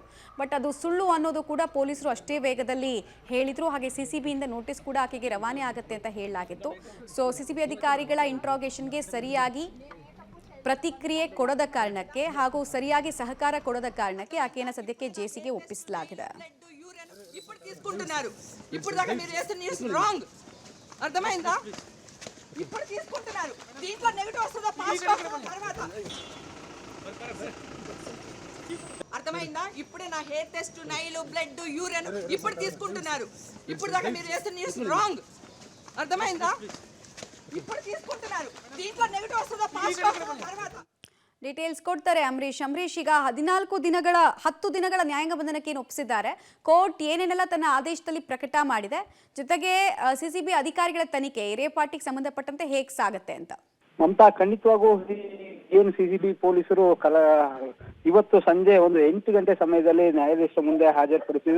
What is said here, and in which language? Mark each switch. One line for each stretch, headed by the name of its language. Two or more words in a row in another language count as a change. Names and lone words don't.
Kannada: ಬಟ್ ಅದು ಸುಳ್ಳು ಅನ್ನೋದು ಕೂಡ ಪೊಲೀಸರು ಅಷ್ಟೇ ವೇಗದಲ್ಲಿ ಹೇಳಿದ್ರು. ಹಾಗೆ ಸಿಸಿಬಿಯಿಂದ ನೋಟಿಸ್ ಕೂಡ ಆಕೆಗೆ ರವಾನೆ ಆಗುತ್ತೆ ಅಂತ ಹೇಳಲಾಗಿತ್ತು. ಸೊ ಸಿಸಿಬಿ ಅಧಿಕಾರಿಗಳ ಇಂಟ್ರಾಗೇಷನ್ಗೆ ಸರಿಯಾಗಿ ಪ್ರತಿಕ್ರಿಯೆ ಕೊಡದ ಕಾರಣಕ್ಕೆ ಹಾಗೂ ಸರಿಯಾಗಿ ಸಹಕಾರ ಕೊಡದ ಕಾರಣಕ್ಕೆ ಆಕೆಯನ್ನು ಸದ್ಯಕ್ಕೆ ಜೆಸಿಗೆ ಒಪ್ಪಿಸಲಾಗಿದೆ.
Telugu: అర్థమైందా? ఇప్పుడే నా
English: hair test,
Telugu: నైలు, బ్లడ్, యూరిన్ ఇప్పుడు తీసుకుంటున్నారు. ఇప్పుడు దాకా మీరు చేసిన
English: news wrong.
Telugu: అర్థమైందా? ఇప్పుడు తీసుకుంటున్నారు. దీంట్లో నెగటివ్ వస్తుందా పాజిటివ్ తర్వాత
Kannada: ಡೀಟೇಲ್ಸ್ ಕೊಡ್ತಾರೆ ಅಂಬರೀಶ್. ಈಗ 10 ದಿನಗಳ ನ್ಯಾಯಾಂಗ ಬಂಧನಕ್ಕೆ ಒಪ್ಪಿಸಿದ್ದಾರೆ. ಕೋರ್ಟ್ ಏನೇನೆಲ್ಲ ತನ್ನ ಆದೇಶದಲ್ಲಿ ಪ್ರಕಟ ಮಾಡಿದೆ, ಜೊತೆಗೆ ಸಿಸಿಬಿ ಅಧಿಕಾರಿಗಳ ತನಿಖೆ
English: rave party
Kannada: ಸಂಬಂಧಪಟ್ಟಂತೆ ಹೇಗೆ ಸಾಗುತ್ತೆ ಅಂತ. ಮಮತಾ, ಖಂಡಿತವಾಗೂ ಏನು ಸಿಸಿಬಿ ಪೊಲೀಸರು ಇವತ್ತು ಸಂಜೆ ಒಂದು 8 ಗಂಟೆ ಸಮಯದಲ್ಲಿ ನ್ಯಾಯಾಧೀಶರ ಮುಂದೆ ಹಾಜರುಪಡಿಸಿದ್ರು.